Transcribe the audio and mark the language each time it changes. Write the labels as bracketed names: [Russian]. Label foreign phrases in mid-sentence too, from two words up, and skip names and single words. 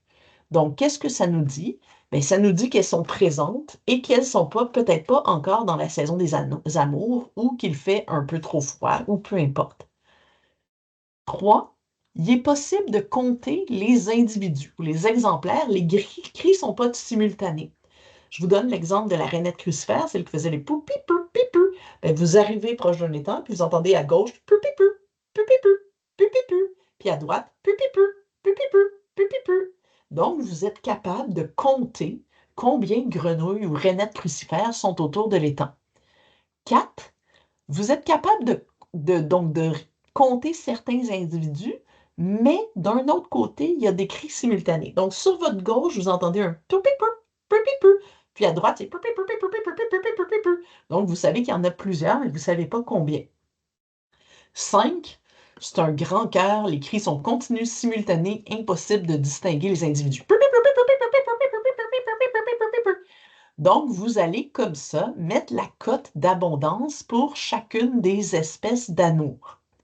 [French] Donc, qu'est-ce que ça nous dit? Ça nous dit qu'elles sont présentes et qu'elles ne sont peut-être pas encore dans la saison des amours ou qu'il fait un peu trop froid ou peu importe. 3, il est possible de compter les individus ou les exemplaires. Les cris ne sont pas simultanés. Je vous donne l'exemple de la rainette crucifère, celle qui faisait les pou, pipou, pipou. Vous arrivez proche d'un étang, puis vous entendez à gauche pou, pipou, pou, pipou, pou, pipou. Puis à droite, pou, pipou, pou, pipou, pou, pipou. Donc, vous êtes capable de compter combien de grenouilles ou rainettes crucifères sont autour de l'étang. 4, vous êtes capable de compter certains individus, mais d'un autre côté, il y a des cris simultanés. Donc, sur votre gauche, vous entendez un pou, pipou, pou, pipou. Puis à droite, c'est pou, pipou, pipou, pipou, pipou, pipou, pipou. Donc, vous savez qu'il y en a plusieurs, mais vous ne savez pas combien. 5, c'est un grand cœur. Les cris sont continus, simultanés, impossible de distinguer les individus. Donc, vous allez comme ça mettre la cote d'abondance pour chacune des espèces d'anours.